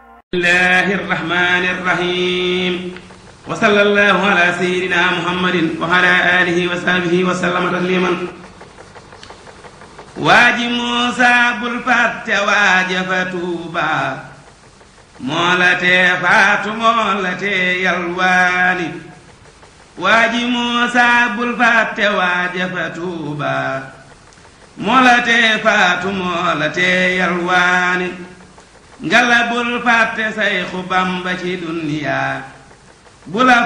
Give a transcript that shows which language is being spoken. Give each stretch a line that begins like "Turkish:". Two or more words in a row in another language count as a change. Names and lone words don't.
Arabic: الله الرحمن الرحيم وصلى الله على سيدنا محمد وعلى آله وصحبه وسلم تسليما
Wolof: waaji Muusa bul fàtte waaja fa Tuuba moo la tee faatu moo la tee yalwaani waaji Muusa bul fàtte waaja fa Tuuba moo la tee faatu moo la tee yalwaani ngala bul fàtte Sayxu Bamba ci duniyaa bu la